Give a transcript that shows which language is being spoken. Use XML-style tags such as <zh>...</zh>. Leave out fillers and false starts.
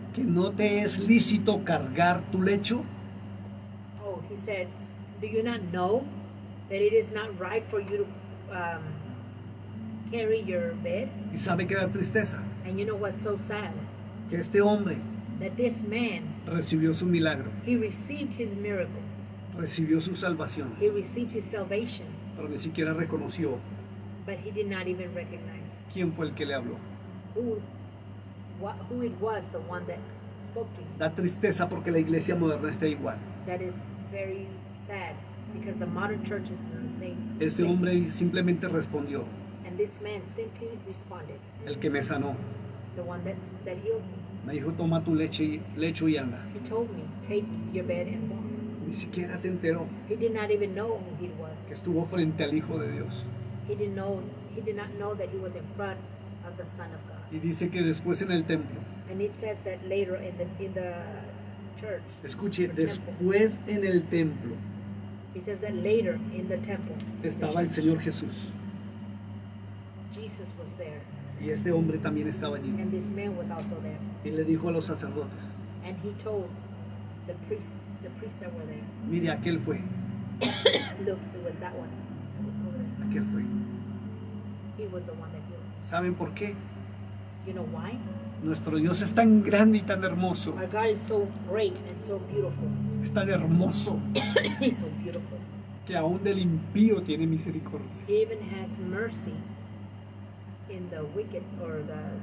<es>que no te es lícito cargar tu lecho.</es> <en>Oh, he said, do you not know that it is not right for you to carry your bed?</en> <es>Y sabe que da tristeza,</es> <en>And you know what's so sad?</en> <es>que este hombre</es> <en>That this man,</en> <es>recibió su milagro,</es> <en>he received his miracle.</en> <es>recibió su salvación,</es> <en>He received his salvation,</en> <es>pero ni siquiera reconoció</es> <en>but he did not even recognize</en> <es>quién fue el que le habló.</es> <en>who it was, the one that spoke to him.</en> <es>Da tristeza porque la iglesia moderna está igual.</es> <en>That is very sad because the modern church is in the same</en> <es>Este</es> <en>place.</en> <es>hombre simplemente respondió,</es> <en>And this man simply responded,</en> <es>el que me sanó.</es> <en>the one that healed me.</en> <es>Me dijo, toma tu lecho y anda.</es> <en>He told me, take your bed and walk.</en> <es>Ni siquiera se enteró</es> <en>He did not even know who he was.</en> <es>que estuvo frente al Hijo de Dios.</es> <en>He did not know that he was in front of the Son of God.</en> <es>Y dice que después en el templo,</es> <en>And it says that later in the church,</en> <es>escuche,</es> <en>the temple,</en> <es>después en el templo</es> <en>he says that later in the temple,</en> <es>estaba el Señor Jesús.</es> <en>Jesus was there,</en> <es>Y este hombre también estaba allí.</es> <en>and this man was also there.</en> <es>Y le dijo a los sacerdotes,</es> <en>And he told the priests that were there,</en> <es>mire, aquel fue.</es> <en>look, it was that one.</en> <es>que fue.</es> <en>He was the one that healed.</en> <es>¿Saben por qué?</es> <en>You know why?</en> <es>Nuestro Dios es tan grande y tan hermoso.</es> <en>Our God is so great and so beautiful.</en> <es>Es tan hermoso</es> <en>He's so beautiful.</en> <es>que aún del impío tiene misericordia.</es> <en>He even has mercy in the wicked or the</en>